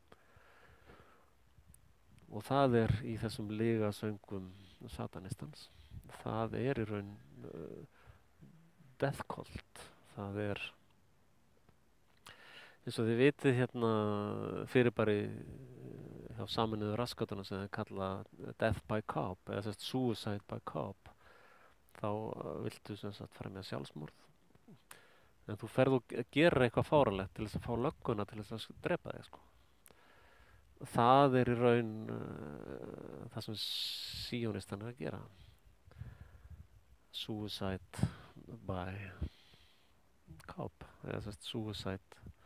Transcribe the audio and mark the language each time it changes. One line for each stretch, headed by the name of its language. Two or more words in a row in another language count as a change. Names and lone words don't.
Icelandic: Og það er í þessum lygasöngum satanistans. Það er í raun
English: death cult.
Icelandic: Það er eins og þið vitið fyrirbæri hjá Sameinuðu raskatuna sem þeir kalla
English: death by cop
Icelandic: eða
English: suicide by cop.
Icelandic: Þá viltu fremja sjálfsmorð. En þú ferð og gerir eitthvað fáránlegt til þess að fá lögguna til þess að drepa þig, sko. Það er í raun það sem síónistan er að gera.
English: Suicide by cop, eða suicide.